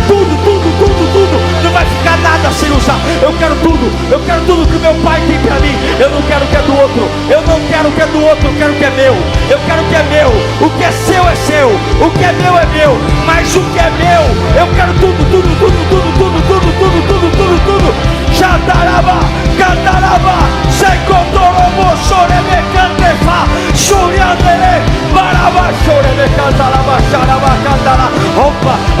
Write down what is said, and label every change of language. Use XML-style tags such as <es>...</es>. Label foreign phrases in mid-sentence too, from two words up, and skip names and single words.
<pt>Não vai ficar nada sem usar. Eu quero tudo que o meu pai tem para mim. Eu não quero o que é do outro, eu não quero o que é do outro, eu quero o que é meu. Eu quero o que é meu. O que é seu é seu, o que é meu, mas o que é meu, eu quero tudo. Jadaraba, Cataraba, Secotorobo, Sorebe, Cantefa, Suriandere, Baraba, Sorebe, Cantaraba, Xaraba, Cantara. Rompa.</pt>